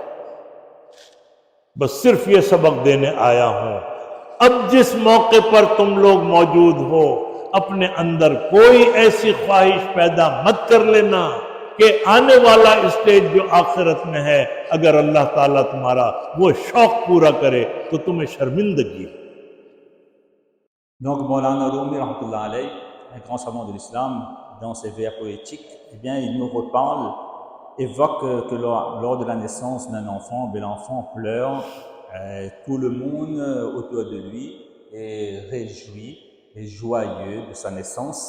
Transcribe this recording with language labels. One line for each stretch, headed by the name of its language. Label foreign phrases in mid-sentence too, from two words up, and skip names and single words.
Urdu: بس صرف یہ سبق دینے آیا ہوں، اب جس موقع پر تم لوگ موجود ہو اپنے اندر کوئی ایسی خواہش پیدا مت کر لینا کہ آنے والا اسٹیج جو آخرت میں ہے اگر اللہ تعالیٰ تمہارا وہ شوق پورا کرے تو تمہیں شرمندگی ہو۔
French: Donc Maulana Rumi,
Arabic: رحمة الله عليه,
French: un grand savant de l'islam, dans ses vers poétiques, eh bien, il nous reparle, évoque que lors de la naissance d'un enfant, l'enfant pleure, tout le monde autour de lui est réjoui et joyeux de sa naissance.